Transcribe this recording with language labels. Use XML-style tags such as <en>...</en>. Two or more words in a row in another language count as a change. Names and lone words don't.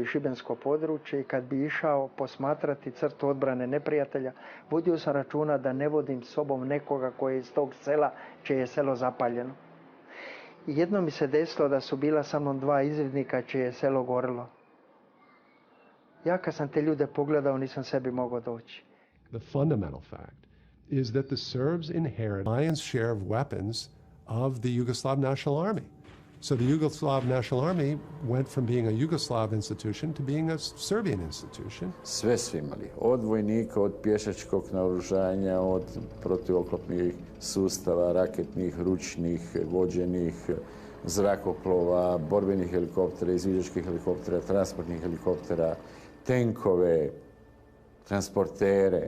<hr>šibensko područje i kad bi išao posmatrati crtu odbrane neprijatelja, vodio sam računa da ne vodim s sobom nekoga koji je iz tog sela, čije je selo zapaljeno. I jedno mi se desilo da su bila sa mnom 2 izvidnika čije je selo gorilo. Ja kad sam te ljude pogledao nisam sebi mogao doći.</hr> <en>The fundamental fact is that the Serbs inherit lion's share of weapons of the Yugoslav National Army. So the Yugoslav National Army went from being a Yugoslav institution to being a Serbian institution.</en> <hr>Sve su imali, od vojnika, od pješačkog naoružanja, od protivoklopnih sustava, raketnih, ručnih, vođenih, zrakoplova, borbenih helikoptera, izviđačkih helikoptera, transportnih helikoptera, tenkove, transportere.</hr>